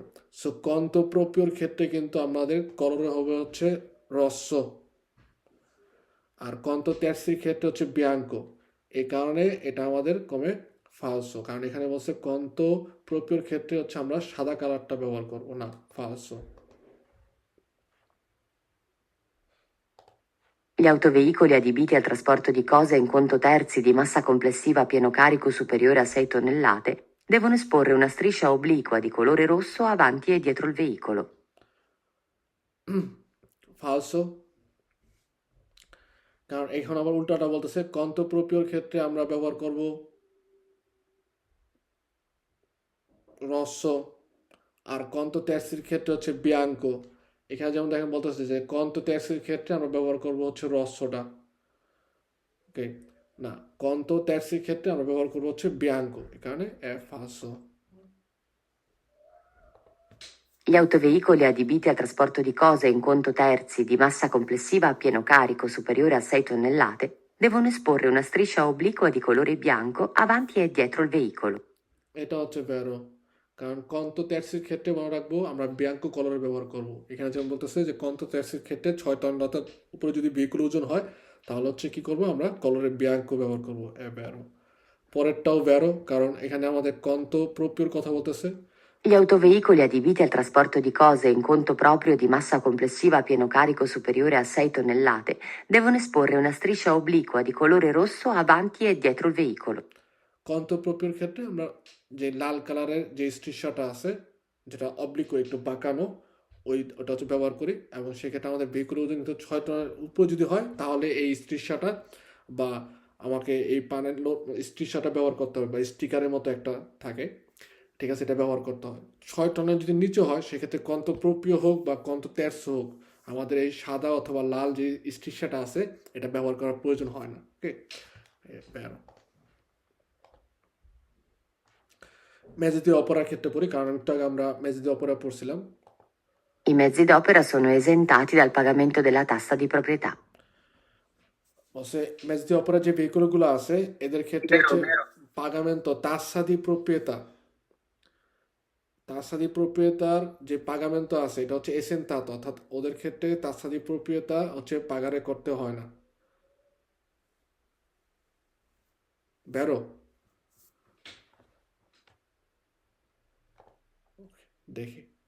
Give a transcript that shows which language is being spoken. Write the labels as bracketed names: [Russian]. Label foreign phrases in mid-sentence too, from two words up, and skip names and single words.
[Bangla] সো [Italian] conto proprio [Bangla] ক্ষেত্রে কিন্তু আমাদের কলরে হবে হচ্ছে রস্য, আর [Italian] conto terzi [Bangla] ক্ষেত্রে হচ্ছে বিয়াঙ্কো। এই কারণে এটা আমাদের কমে ফালসো, কারণ এখানে বলছে [Italian] conto proprio [Bangla] ক্ষেত্রে হচ্ছে আমরা সাদা কালারটা ব্যবহার করবো না, ফালসো। [Italian] Gli autoveicoli adibiti al trasporto di cose in conto terzi di massa complessiva a pieno carico superiore a 6 tonnellate devono esporre una striscia obliqua di colore rosso avanti e dietro il veicolo. [Bangla] ফালসো, কারণ এখন আবার উল্টাটা বলতেছে [Italian] conto proprio [Bangla] ক্ষেত্রে আমরা ব্যবহার করব রস্য, আর [Italian] conto terzi [Bangla] ক্ষেত্রে হচ্ছে বিয়াঙ্কো। এখানে যেমন দেখেন বলতেছে যে [Italian] conto terzi [Bangla] ক্ষেত্রে আমরা ব্যবহার করব হচ্ছে রস্যটা, ওকে না, [Italian] conto terzi [Bangla] ক্ষেত্রে আমরা ব্যবহার করব হচ্ছে বিয়াঙ্কো, এখানে ফালসো। [Italian] Gli autoveicoli adibiti al trasporto di cose in conto terzi di massa complessiva a pieno carico superiore a 6 tonnellate devono esporre una striscia obliqua di colore bianco avanti e dietro il veicolo. [Bangla] এটা হচ্ছে ভেরো, কারণ [Italian] conto terzi [Bangla] ক্ষেত্রে মনে রাখবো আমরা [Italian] bianco colore [Bangla] ব্যবহার করব। এখানে যেমন বলতেছে যে [Italian] conto terzi [Bangla] ক্ষেত্রে 6 টনলাতার উপরে যদি ভেহিকুল ওজন হয় তাহলে হচ্ছে কি করব, আমরা [Italian] colore bianco [Bangla] ব্যবহার করব, ভেরো। পরেরটাও ভেরো, কারণ এখানে আমাদের [Italian] conto proprio [Bangla] কথা বলতেছে। [Italian] Gli autoveicoli adibiti al trasporto di cose in conto proprio di massa complessiva a pieno carico superiore a 6 tonnellate devono esporre una striscia obliqua di colore rosso avanti e dietro il veicolo. conto proprio [Bangla] ক্ষেত্রে আমরা যে লাল কালারের যে স্ট্রিশাটা আছে যেটা অবলিক একটু বাঁকানো ওটা হচ্ছে ব্যবহার করি, এবং সেক্ষেত্রে আমাদের ভেহিকুলের ওজন কিন্তু 6 টনের উপরে যদি হয় তাহলে এই স্ট্রিশাটা বা আমাকে এই পানের স্ট্রিশাটা ব্যবহার করতে হবে, বা স্টিকারের মতো একটা থাকে, ঠিক আছে, এটা ব্যবহার করতে হয়। 6 টনের যদি নিচে হয় সেক্ষেত্রে [Italian] conto proprio [Bangla] হোক বা [Italian] conto terzo [Bangla] হোক আমাদের এই সাদা অথবা লাল যে স্ট্রিশাটা আছে এটা ব্যবহার করার প্রয়োজন হয় না, ওকে। [Italian] mezzi di opera [Bangla] ক্ষেত্রে পড়ি, কারণ একটু আগে আমরা [Italian] mezzi di opera [Bangla] পড়ছিলাম। [Italian] I mezzi d'opera sono esentati dal pagamento della tassa di proprietà. [Bangla] বলছে [Italian] mezzi d'opera [Bangla] যে ভেহিকুলগুলো আছে এদের ক্ষেত্রে [Italian] Vero, হচ্ছে vero. pagamento tassa di proprietà [Bangla] যে পাগামেন্টো আছে এটা হচ্ছে এসেন্তাতো, অর্থাৎ ওদের ক্ষেত্রে [Italian] tassa di proprietà [Bangla] হচ্ছে পাগারে করতে হয় না। বেরো দেখি